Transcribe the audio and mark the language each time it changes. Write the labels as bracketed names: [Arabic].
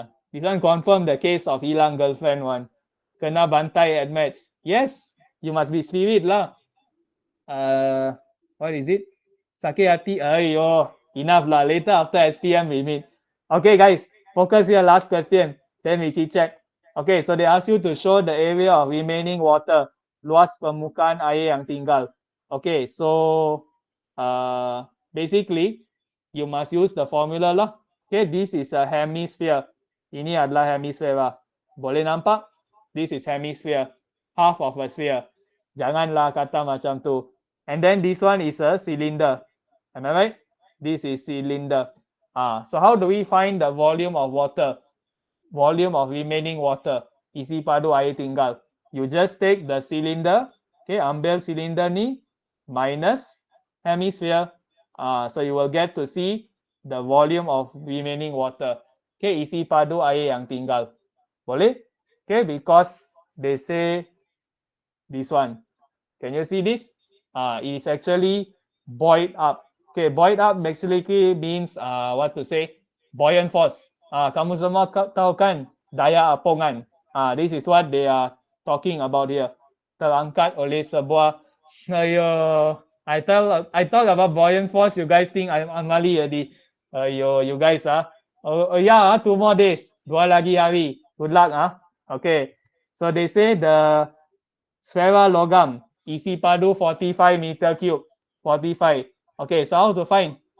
[English] This one confirm the case of [Malay] hilang [English] girlfriend one. [Malay] Kena bantai [English] at match. Yes, you must be spirit lah. What is it? [Malay] Sakit hati. [English] Ayo, enough lah. Later after SPM we meet. Okay, guys, focus here. Last question. Then we check. Okay, so they ask you to show the area of remaining water. [Malay] Luas permukaan air yang tinggal. [English] Okay, so basically you must use the formula lah. Okay, this is a hemisphere. [Malay] Ini adalah hemisphere lah. Boleh nampak? [English] This is hemisphere. Half of a sphere. [Malay] Janganlah kata macam tu. [English] And then this one is a cylinder. Am I right? This is cylinder. So how do we find the volume of water? Volume of remaining water. [Malay] Isi padu air tinggal. [English] You just take the cylinder. [Malay] Okay, ambil cylinder ni minus hemisphere. [English] So you will get to see the volume of remaining water. Okay, [Malay] isi padu air yang tinggal. Boleh? [English] Okay, because they say this one. Can you see this? It is actually buoyed up. Okay, buoyed up basically means what to say? Buoyant force. [Malay] Kamu semua tahu kan daya apungan. [English] This is what they are talking about here. [Malay] Terangkat oleh sebuah. [English] Ayo, I talk about buoyant force. You guys think I'm amali already? Ayo, you guys yeah, 2 more days. [Malay] 2 lagi hari. [English] Good luck Okay. So they say the [Malay] sphera logam isi padu [English] 45 meter cube. 45. Okay, so how to find?